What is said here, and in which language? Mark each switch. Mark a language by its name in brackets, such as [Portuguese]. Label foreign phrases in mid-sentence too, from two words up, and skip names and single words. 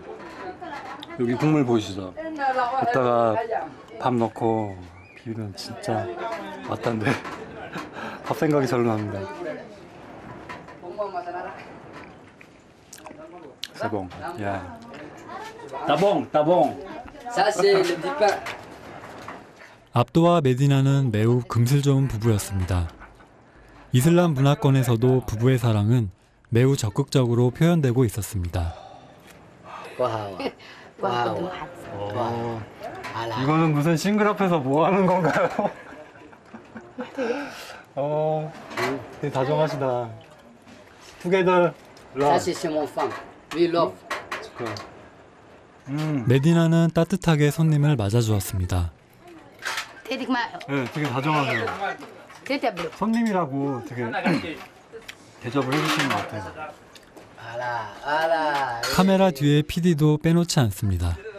[Korean] 여기 국물 보이시죠? 이따가 밥 넣고 비비면 진짜 맛단데 밥 생각이 절로 납니다. [French] C'est bon. [Korean] 야. 따봉. [French] Ça c'est le petit pain. [Korean] 압도와 메디나는 매우 금슬 좋은 부부였습니다. 이슬람 문화권에서도 부부의 사랑은 매우 적극적으로 표현되고 있었습니다. Wow. 이거는 무슨 싱글 앞에서 뭐 하는 건가요? 되게 다정하시다. [English] Together [French] Ça [English] love. [French] c'est chez mon femme. [English] We love. [Korean] 메디나는 따뜻하게 손님을 맞아주었습니다. 네, 되게 다정하세요. 손님이라고 되게 대접을 해주시는 것 같아요. Voilà. 카메라 뒤에 PD도 빼놓지 않습니다.